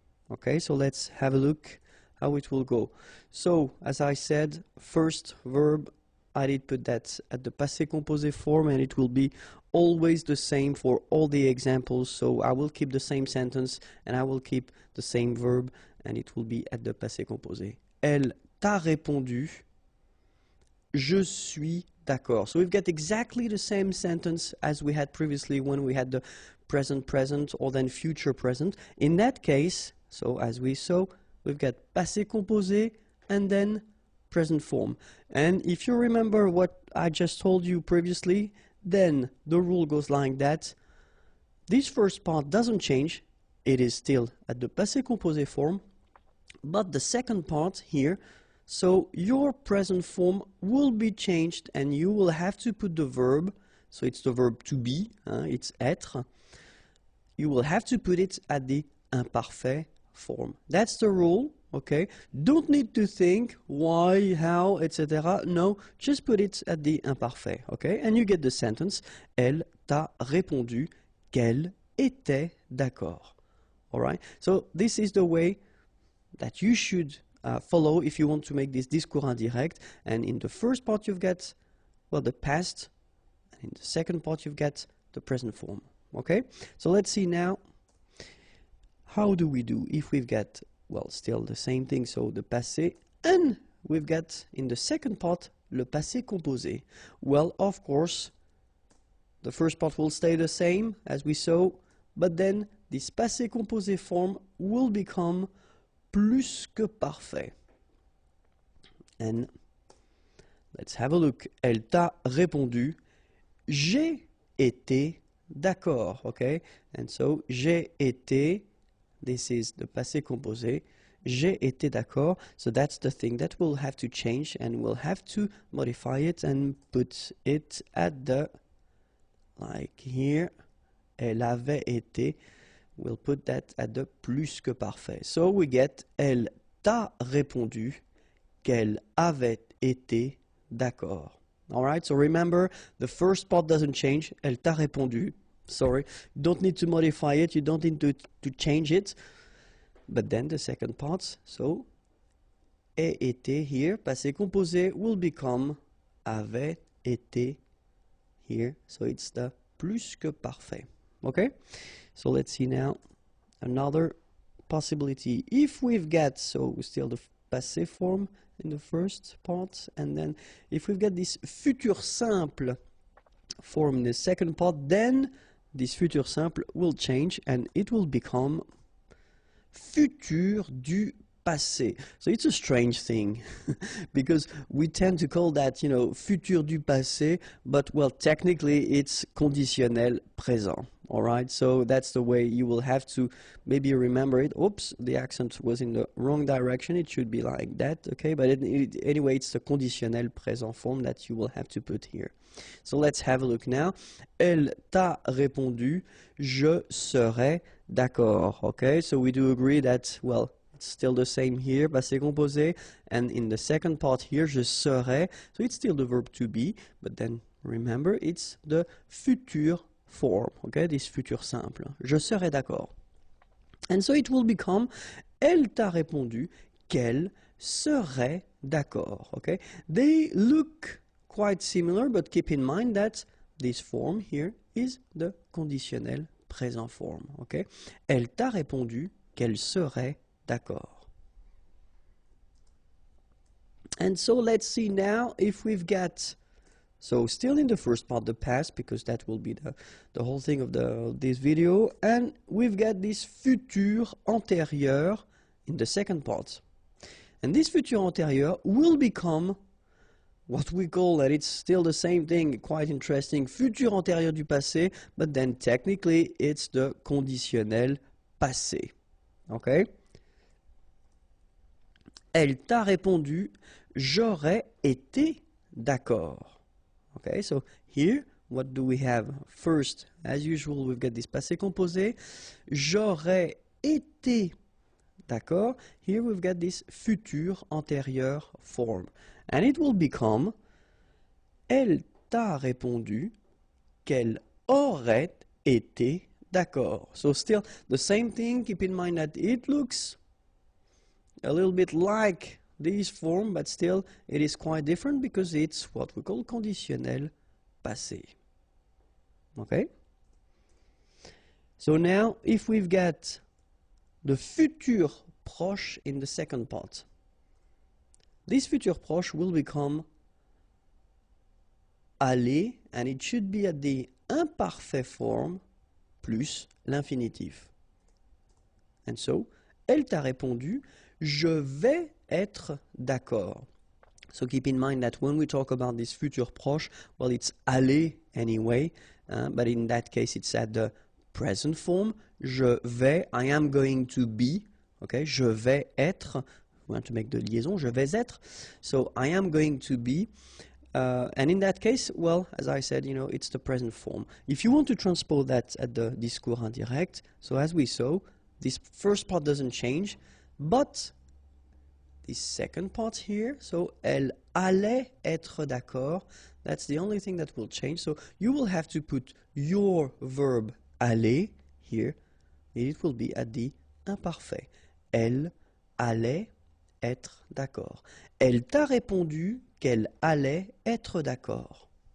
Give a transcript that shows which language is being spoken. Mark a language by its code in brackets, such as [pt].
[en] Okay, so let's have a look how it will go. So, as I said, first verb, I did put that at the passé composé form, and it will be always the same for all the examples. So I will keep the same sentence and I will keep the same verb, and it will be at the passé composé. [fr] Elle t'a répondu, je suis d'accord. [en] So we've got exactly the same sentence as we had previously when we had the present present or then future present. In that case, so as we saw, we've got passé composé and then present form. And if you remember what I just told you previously, then the rule goes like that. This first part doesn't change. It is still at the passé composé form. But the second part here, so your present form will be changed and you will have to put the verb, so it's the verb to be, it's être. You will have to put it at the imparfait form. That's the rule, okay? Don't need to think why, how, etc. No, just put it at the imparfait, okay? And you get the sentence, [fr] elle t'a répondu qu'elle était d'accord. [en] All right? So this is the way that you should follow if you want to make this discours indirect. And in the first part you've got, well, the past. And in the second part you've got the present form. Okay? So let's see now, how do we do if we've got, well, still the same thing, so the passé, and we've got in the second part le passé composé. Well, of course, the first part will stay the same as we saw, but then this passé composé form will become plus que parfait. And let's have a look. [fr] Elle t'a répondu, j'ai été d'accord, okay? [en] And so, j'ai été, this is the passé composé, [fr] j'ai été d'accord, [en] so that's the thing that we'll have to change, and we'll have to modify it and put it at the, like here, [fr] elle avait été, [en] we'll put that at the plus que parfait. So we get, [fr] elle t'a répondu qu'elle avait été d'accord. [en] All right, so remember, the first part doesn't change, [fr] elle t'a répondu. [en] Sorry, you don't need to modify it, you don't need to change it. But then the second part, so, ait été here, passé composé will become avait été here. So it's the plus que parfait. Okay? So let's see now another possibility. If we've got, so still the passé form in the first part, and then if we've got this futur simple form in the second part, then this futur simple will change and it will become futur du passé. So it's a strange thing because we tend to call that, you know, futur du passé, but well, technically it's conditionnel présent. All right, so that's the way you will have to maybe remember it. Oops, the accent was in the wrong direction. It should be like that, okay? But anyway, it's the conditionnel présent form that you will have to put here. So let's have a look now. [fr] Elle t'a répondu, je serai d'accord. [en] Okay, so we do agree that, well, it's still the same here, passé composé, and in the second part here, [fr] je serai. [en] So it's still the verb to be, but then remember, it's the futur form, okay, this futur simple. [fr] Je serai d'accord. [en] And so it will become, [fr] elle t'a répondu qu'elle serait d'accord, okay? [en] They look quite similar, but keep in mind that this form here is the conditionnel présent form, okay? [fr] Elle t'a répondu qu'elle serait d'accord. [en] And so let's see now if we've got, so still in the first part, the past, because that will be the whole thing of this video, and we've got this futur antérieur in the second part. And this futur antérieur will become what we call, that it's still the same thing, quite interesting, futur antérieur du passé, but then technically it's the conditionnel passé. Okay? [fr] Elle t'a répondu, j'aurais été d'accord. [en] Okay, so here, what do we have? First, as usual, we've got this passé composé. [fr] J'aurais été d'accord. [en] Here we've got this futur antérieur form. And it will become, [fr] elle t'a répondu qu'elle aurait été d'accord. [en] So still the same thing, keep in mind that it looks a little bit like this form, but still it is quite different because it's what we call conditionnel passé. Okay? So now, if we've got the futur proche in the second part, this futur proche will become aller, and it should be at the imparfait form plus l'infinitif. And so, [fr] elle t'a répondu, je vais être d'accord. [en] So keep in mind that when we talk about this futur proche, well, it's aller anyway, but in that case it's at the present form. Je vais, I am going to be, okay, [fr] je vais être, [en] we want to make the liaison, je vais être, so I am going to be, and in that case, well, as I said, you know, it's the present form. If you want to transpose that at the discours indirect, so as we saw, this first part doesn't change, but this second part here, so [fr] elle allait être d'accord, [en] that's the only thing that will change. So you will have to put your verb aller here, and it will be at the imparfait. [fr] Elle allait être d'accord. Elle t'a répondu qu'elle allait être d'accord.